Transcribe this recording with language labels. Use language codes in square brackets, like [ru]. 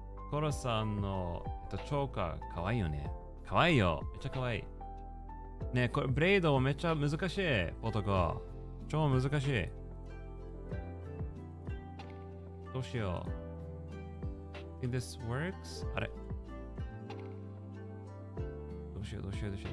[ja] コロさんの、チョーカー、かわいいよね。かわいいよ。めっちゃかわいい。ねえ、これ、ブレードめっちゃ難しい。ポトコ。超難しい。どうしよう。 [en] Think this works? [ja] あれどうしよう、どうしよう、どうしよう。